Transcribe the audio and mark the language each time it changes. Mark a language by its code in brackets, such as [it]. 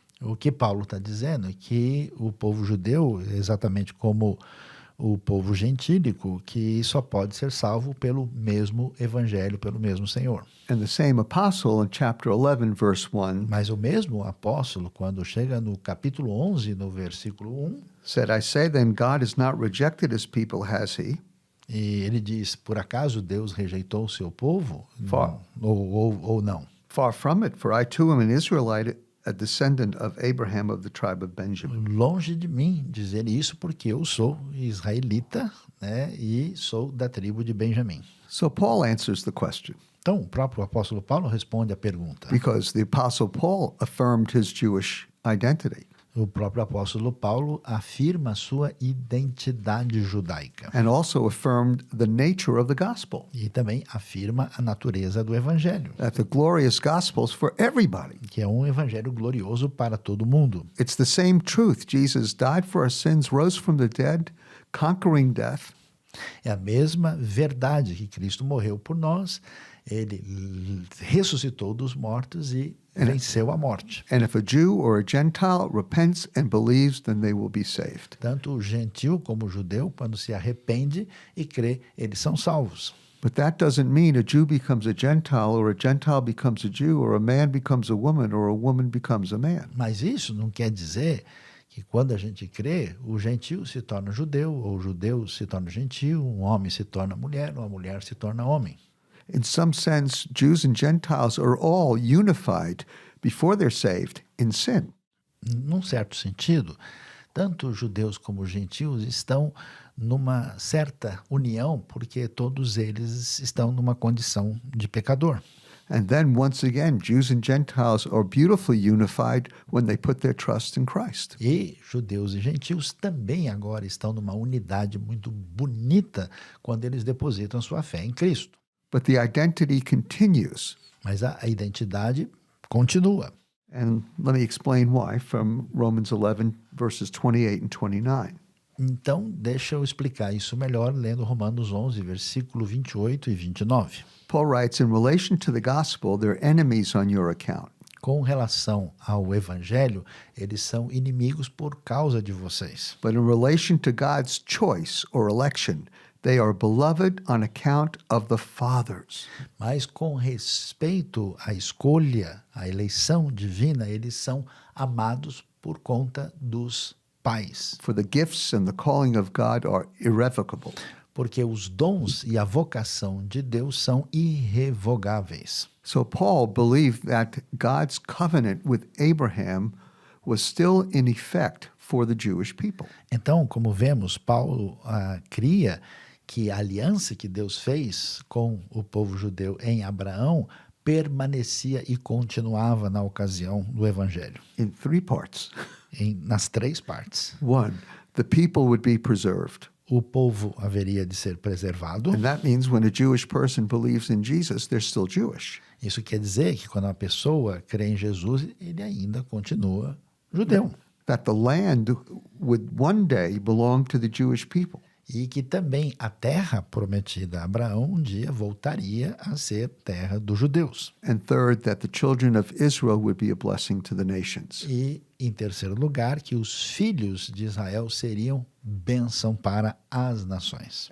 [pt] O que Paulo está dizendo é que o povo judeu, exatamente como o povo gentílico, que só pode ser salvo pelo mesmo evangelho, pelo mesmo Senhor. [en] And the same apostle in chapter 11, verse 1, [pt] Mas o mesmo apóstolo, quando chega no capítulo 11, no versículo 1, [en] said, I say then, God has not rejected his people, has he? [pt] e ele diz, por acaso Deus rejeitou o seu povo? [en] Far. [pt] Ou não? [en] Far from it, for I too am an Israelite, a descendant of Abraham of the tribe of Benjamin. [pt] Longe de mim dizer isso, porque eu sou israelita, né, e sou da tribo de Benjamim. [en] So Paul answers the question, [pt] Então, o próprio apóstolo Paulo responde à pergunta. [en] because the apostle Paul affirmed his Jewish identity [pt] O próprio apóstolo Paulo afirma a sua identidade judaica [en] and also affirmed the nature of the gospel, [pt] e também afirma a natureza do evangelho, [en] that the glorious gospel is for everybody. [pt] que é um evangelho glorioso para todo mundo. [en] It's the same truth. Jesus died for our sins, rose from the dead, conquering death. [pt] É a mesma verdade que Cristo morreu por nós, ele ressuscitou dos mortos e venceu a morte. [en] And if a Jew or a Gentile repents and believes, then they will be saved. [pt] Tanto o gentil como o judeu, quando se arrepende e crê, eles são salvos. [en] But that doesn't mean a Jew becomes a Gentile, or a Gentile becomes a Jew, or a man becomes a woman, or a woman becomes a man. [pt] Mas isso não quer dizer que quando a gente crê, o gentil se torna judeu, ou o judeu se torna gentil, um homem se torna mulher, ou a mulher se torna homem. [en] In some sense, Jews and Gentiles are all unified before they're saved in sin. [pt] Num certo sentido, tanto os judeus como os gentios estão numa certa união, porque todos eles estão numa condição de pecador. [en] And then once again, Jews and Gentiles are beautifully unified when they put their trust in Christ. [pt] E judeus e gentios também agora estão numa unidade muito bonita quando eles depositam sua fé em Cristo. [en] But the identity continues. [pt] Mas a identidade continua. [en] And let me explain why from Romans 11, verses 28 and 29. [pt] Então, deixa eu explicar isso melhor lendo Romanos 11, versículo 28 e 29. [en] Paul writes, in relation to the gospel, they're enemies on your account. [pt] Com relação ao evangelho, eles são inimigos por causa de vocês. [en] But in relation to God's choice or election, they are beloved on account of the fathers. [pt] Mas com respeito à escolha, à eleição divina, eles são amados por conta dos pais. [en] For the gifts and the calling of God are irrevocable. [pt] Porque os dons e a vocação de Deus são irrevogáveis. [en] So Paul believed that God's covenant with Abraham was still in effect for the Jewish people. [pt] Então, como vemos, Paulo cria que a aliança que Deus fez com o povo judeu em Abraão permanecia e continuava na ocasião do evangelho, [en] In three parts. [pt] nas três partes. [en] One, the people would be preserved. [pt] O povo haveria de ser preservado. [en] And that means when a Jewish person believes in Jesus, they're still Jewish. [pt] Isso quer dizer que quando uma pessoa crê em Jesus, ele ainda continua judeu. [en] That the land would one day belong to the Jewish people. [pt] E que também a terra prometida a Abraão um dia voltaria a ser terra dos judeus. [en] And third, that the children of Israel would be a blessing to the nations. [pt] E, em terceiro lugar, que os filhos de Israel seriam bênção para as nações.